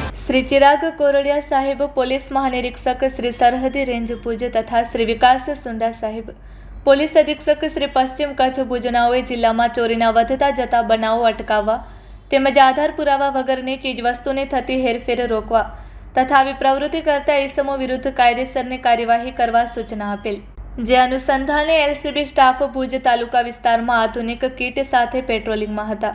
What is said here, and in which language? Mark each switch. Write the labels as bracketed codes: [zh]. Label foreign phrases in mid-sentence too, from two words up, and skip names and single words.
[gu] શ્રી ચિરાગ કોરડિયા સાહેબ, પોલીસ મહાનિરીક્ષક શ્રી સરહદી રેંજ ભુજ તથા શ્રી વિકાસ સુંડા સાહેબ, પોલીસ અધિક્ષક શ્રી પશ્ચિમ કચ્છ ભુજનાઓએ જિલ્લામાં ચોરીના વધતા જતા બનાવો અટકાવવા તેમજ આધાર પુરાવા વગરની ચીજવસ્તુની થતી હેરફેર રોકવા તથા આવી પ્રવૃત્તિ કરતા ઇસમો વિરુદ્ધ કાયદેસરની કાર્યવાહી કરવા સૂચના આપેલ। જે અનુસંધાને એલસીબી સ્ટાફ ભુજ તાલુકા વિસ્તારમાં આધુનિક કીટ સાથે પેટ્રોલિંગમાં હતા।